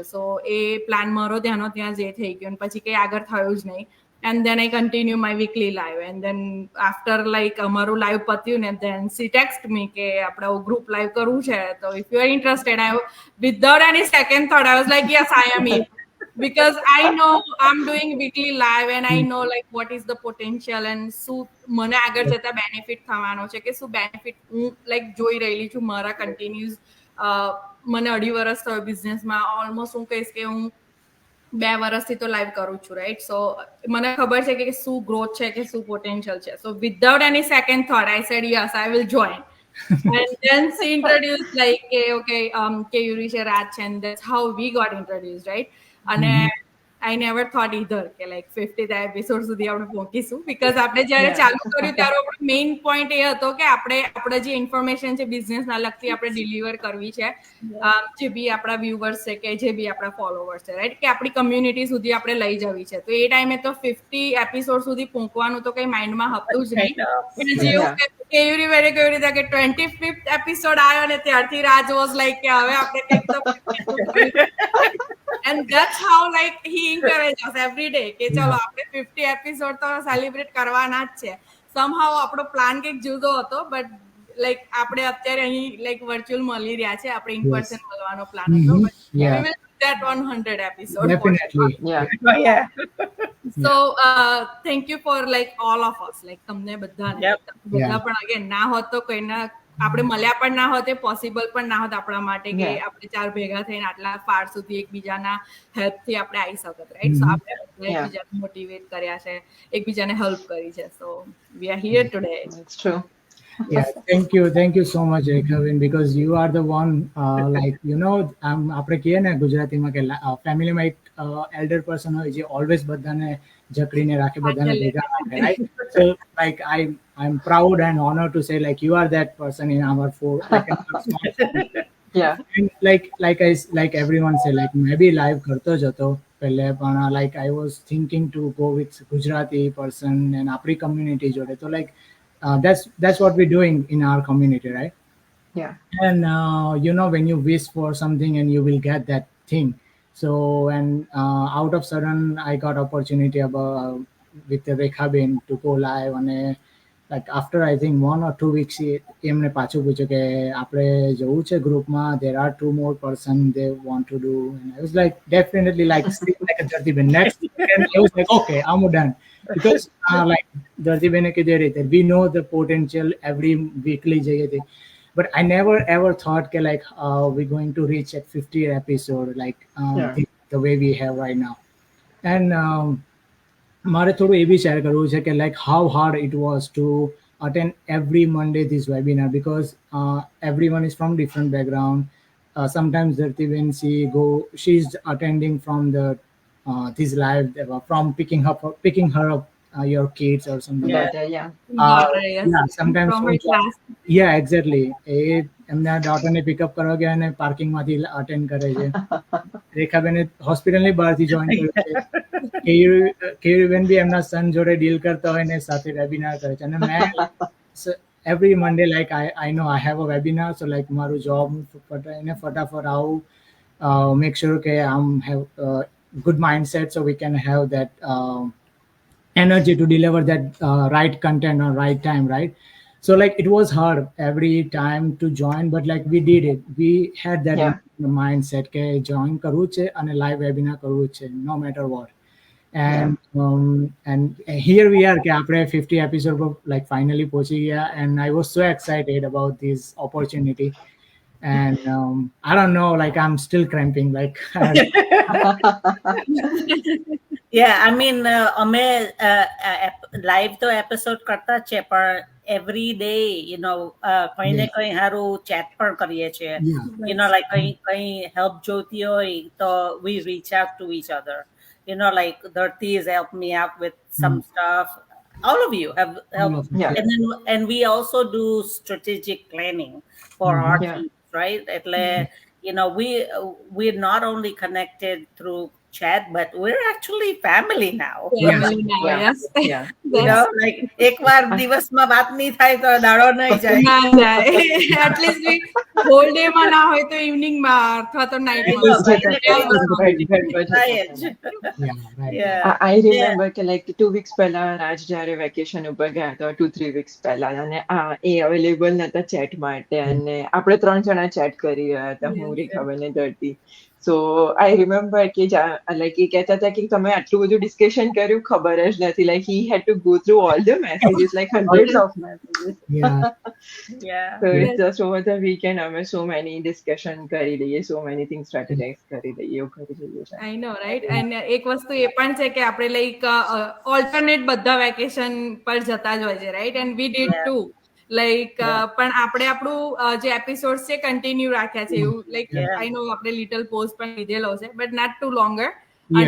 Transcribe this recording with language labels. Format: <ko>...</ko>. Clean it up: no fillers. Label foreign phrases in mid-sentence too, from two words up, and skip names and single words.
<gu>સો એ પ્લાન મારો ત્યાંનો ત્યાં જે થઈ ગયો અને પછી કંઈ આગળ થયું જ નહીં.</gu> <en>And then I continue my weekly live and then after like</en> <gu>અમારું લાઈવ પત્યું ને</gu> <en>then she text me</en> <gu>કે આપણે ગ્રુપ લાઈવ કરવું છે તો</gu> <en>if you are interested I without any second thought I was like yes I am in. Because I know I'm doing weekly live and I know like what is the potential and</en> <gu>શું મને આગળ જતા બેનિફિટ થવાનો છે કે શું બેનિફિટ હું લાઈક જોઈ રહેલી છું મારા કન્ટિન્યુઅસ. મને 2.5 વર્ષ થયો બિઝનેસમાં ઓલમોસ્ટ હું કહીશ કે હું 2 વર્ષથી તો લાઈવ કરું છું રાઈટ. સો મને ખબર છે કે શું ગ્રોથ છે કે શું પોટેન્શિયલ છે.</gu> <en>So without any second thought I said yes I will join. And then she introduced like okay</en> <gu>Kayuri છે રાજ છે</gu> <en>and that's how we got introduced right.</en> <gu>અને</gu> <en>I never thought either</en> <gu>કે like 50th એપિસોડ સુધી આપણે પહોંચીશું બીકોઝ આપણે જ્યારે ચાલુ કર્યું ત્યારે આપણો મેઇન પોઈન્ટ એ હતો કે આપણે જે ઇન્ફોર્મેશન છે બિઝનેસના લગતી આપણે ડિલિવર કરવી છે જે બી આપણા વ્યુઅર્સ છે કે જે બી આપણા ફોલોવર્સ છે રાઈટ કે આપણી કમ્યુનિટી સુધી આપણે લઈ જવી છે. તો એ ટાઈમે તો 50 એપિસોડ સુધી પહોંચવાનું તો કંઈ માઇન્ડમાં હતું જ નહીં. પણ જેવું કેયુરી વેરે કેવી રીતે કે 25th એપિસોડ આવ્યો ને ત્યારથી રાજ</gu> <en>was like</en> <gu>કે હવે આપણે કંઈક તો</gu> <en>and that's how like he encourages us every day</en> <gu>કે ચલો આપણે 50 એપિસોડ તો સેલિબ્રેટ કરવાના જ છે. somehow આપણો પ્લાન કંઈક જુદો હતો</gu> <en>but like</en> <gu>આપણે અત્યારે અહીં લાઈક વર્ચ્યુઅલ મળી રહ્યા છે આપણે</gu> <en>in person</en> <gu>મળવાનો પ્લાન હતો.</gu> <en>that 100 episode. Definitely. Yeah. Oh, yeah. So thank you for like all of us, like</en> <gu>તમને બધાને</gu> <en>Yep.</en> <gu>બધા</gu> <en>Yeah.</en> <gu>પણ again ના હોત તો કોઈના આપણે મળ્યા પણ ના હોત, પોસિબલ પણ ના હોત આપણા માટે કે</gu> <en>Yeah.</en> <gu>આપણે ચાર ભેગા થઈને આટલા ફાર સુધી એકબીજાના હેલ્પ થી આપણે આવી શકત, રાઈટ? સો આપણે બધા</gu> <en>Yeah.</en> <gu>એકબીજાને મોટિવેટ કર્યા છે, એકબીજાને હેલ્પ કરી છે.</gu> <en>So we are here today. That's true. Yeah, thank you so much, Rekhavin, because you are the one, like,</en> <gu>આપણે કહીએ ને ગુજરાતીમાં કે ફેમિલીમાં એક</gu> <en>elder person</en> <gu>હોય જે always બધાને જકડીને રાખે, બધાને ભેગા રાખે,</gu> <en>right? So like I'm proud and honored to say like you are that person in our four, like, Yeah. and like everyone say, like</en> <hi>मैं भी</hi> <en>live</en> <gu>કરતો જ હતો પહેલે, પણ</gu> <en>like I was thinking to go with Gujarati person and</en> <gu>આપણી community જોડે,</gu> <en>so like that's what we're doing in our community, right? Yeah. And when you wish for something and you will get that thing. So and out of sudden I got opportunity about with the Rekhabin to go live, and like after I think 1</en> <gu>or 2 weeks એમને પાછું પૂછ્યું કે આપણે જવું છે ગ્રુપમાં,</gu> <en>there are 2 more person they want to do, and I was like definitely like like a Dhartibin next, and I was like okay, I'm done, because like Dhartibin</en> <gu>કીધું એ રીતે</gu> <en>we know the potential every weekly</en> <gu>જઈએ તે,</gu> <en>but I never ever thought that like we're going to reach at 50 episode, like Yeah. the way we have right now. And</en> <gu>મારે થોડું એ બી શેર કરવું છે કે</gu> <en>like how hard it was to attend every Monday this webinar, because everyone is from different background. Sometimes Dhartibin she's attending from the this live from picking her up your kids or something. Yeah. But yeah. Yeah, sometimes From from her class. yeah, exactly.</en> <gu>એ એમના daughter-ને પિકઅપ કરવા ગયા અને પાર્કિંગમાંથી અટેન્ડ કરે છે. રેખાબેને હોસ્પિટલની બહારથી જોઈન કર્યું છે. કેયુરીબેન બી એમના સન જોડે ડીલ કરતા હોય ને સાથે વેબિનાર કરે છે. અને મેં</gu> <en>every Monday, like I know I have a webinar, so like</en> <gu>મારું જોબ ફટાફટ આવું,</gu> <en>make sure કે have good mindset so we can have that energy to deliver that right content on right time, right? So like it was hard every time to join, but like we did it. We had that Yeah.</en> <gu>mindset કે join કરવું છે અને</gu> <en>live webinar</en> <gu>કરવું છે</gu> <en>no matter what. And here we are</en> <gu>કે આપણે</gu> <en>50 episode પર like finally</en> <gu>પહોંચી ગયા,</gu> <en>and I was so excited about this opportunity. And I don't know, like I'm still cramping, like Yeah, I mean,</en> <gu>અમે લાઈવ તો એપિસોડ કરતા જ છે, પણ</gu> <en>every day</en> <gu>કઈ ને કઈ સારું ચેટ પણ કરીએ છીએ.</gu> <en>yeah. Like</en> <gu>કઈ હેલ્પ જોઈતી હોય તો</gu> <en>we reach out to each other. Like Dharti has helped me out with some stuff. All of you have helped. Yeah. And we also do strategic planning for our Yeah. teams, right? એટલે we're not only connected through chat, but we're actually family now. Family now, Yeah. yes. Yeah.</en> <gu>Like એક વાર દિવસમાં વાત નહીં થાય તો દાડો નહીં જાય. ના જાય.</gu> <en>At least whole day</en> <gu>માં ના હોય તો evening માં અથવા તો night માં. થાય જ.</gu> <en>Yeah, right. Yeah.</en> <gu>I remember કે like 2 weeks પહેલા રાજ જ્યારે વેકેશન ઉપર ગયા હતા 2-3 weeks પહેલા, અને એ અવેલેબલ નતા ચેટ માટે, અને આપણે 3 જણા ચેટ કરી રહ્યા હતા, હું, રેખાબેન ને ધરતી.</gu> <en>So I remember</en> <gu>કે like એ કહેતા હતા કે તમે આટલું બધું ડિસ્કશન કર્યું ખબર જ નથી,</gu> <en>like he had to go through all the messages, like hundreds of messages. Yeah. Yeah. So it's just over the weekend અમે so many discussion</en> <gu>કરી લઈએ,</gu> <en>so many things strategize</en> <gu>કરી લઈએ, એવું કરી લઈએ છે.</gu> <en>I know, right?</en> <gu>And એક વસ્તુ એ પણ છે કે આપણે</gu> <en>like alternate</en> <gu>બધા વેકેશન પર જતા જ હોય છે, રાઈટ?</gu> <en>And we did to like</en> <gu>પણ આપણે આપણું જે એપિસોડ છે કન્ટિન્યુ રાખ્યા છે, એવું લાઈક</gu> <en>Yeah. I know આપણે little pause</en> <gu>પણ લીધેલો છે,</gu> <en>but not too longer.</en> <gu>અને</gu>